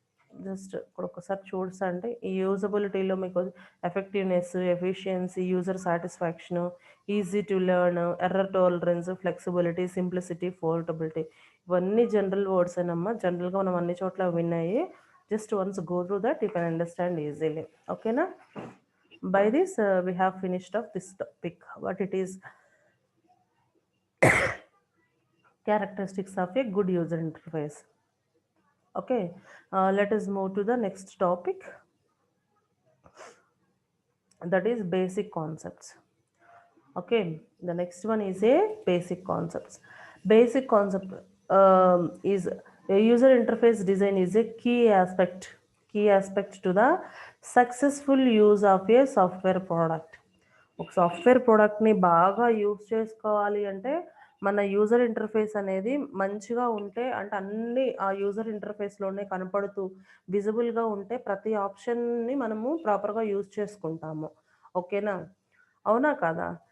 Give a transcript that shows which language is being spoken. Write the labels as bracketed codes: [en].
[te] Just ఇప్పుడొకసారి చూసండి. ఈ యూజబిలిటీలో మీకు effectiveness, efficiency, user satisfaction, easy to learn, error tolerance, flexibility, simplicity, portability ఇవన్నీ general వర్డ్సేనమ్మా. జనరల్‌గా మనం అన్ని చోట్ల విన్నాయి. [en] Just once go through that you can understand easily. [te] ఓకేనా? [en] By this we have finished off this topic. What it is characteristics of a good user interface. Okay, let us move to the next topic, that is basic concepts. Okay, the next one is a basic concepts. Basic concept is a user interface design is a key aspect to the successful use of a software product. [te] ఒక software ప్రోడక్ట్ని బాగా use చేసుకోవాలి అంటే మన user interface అనేది మంచిగా ఉంటే, అంటే అన్నీ ఆ యూజర్ ఇంటర్ఫేస్లోనే కనపడుతూ విజిబుల్గా ఉంటే ప్రతి ఆప్షన్ని మనము ప్రాపర్గా యూజ్ చేసుకుంటాము. ఓకేనా? అవునా కాదా?